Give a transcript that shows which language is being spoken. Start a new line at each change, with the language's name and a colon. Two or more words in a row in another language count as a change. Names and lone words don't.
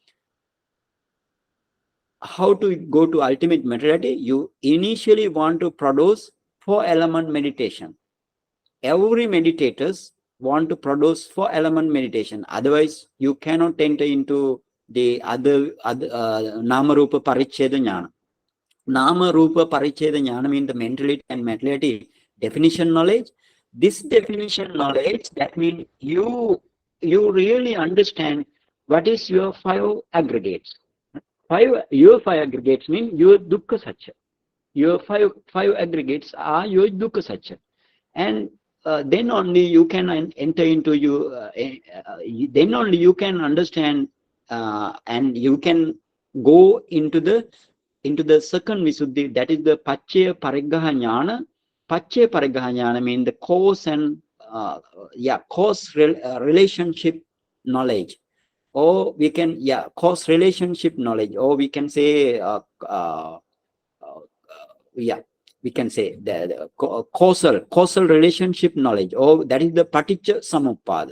English: How to go to ultimate materiality? You initially want to produce 4-element meditation. Every meditators want to produce 4-element meditation. Otherwise, you cannot enter into the other
Pali: nama rupa paricheda jnana. Nama rupa paricheda jnana
English: means the mentality and materiality definition knowledge. This definition knowledge, that means you really understand what is your 5 aggregates. Your 5 aggregates mean your
Pali: dukkha satya.
English: Your five aggregates are your
Pali: dukkha satya.
English: And then only you can enter into you. Then only you can understand, and you can go into the second visuddhi. That is the
Pali: Pacchaya Pariggaha Jnana. Pacchaya Pariggaha Jnana
English: means the cause and relationship knowledge, or we can cause relationship knowledge, or we can say uh, we can say the causal relationship knowledge, or that is the
Pali: Paticca Samuppada.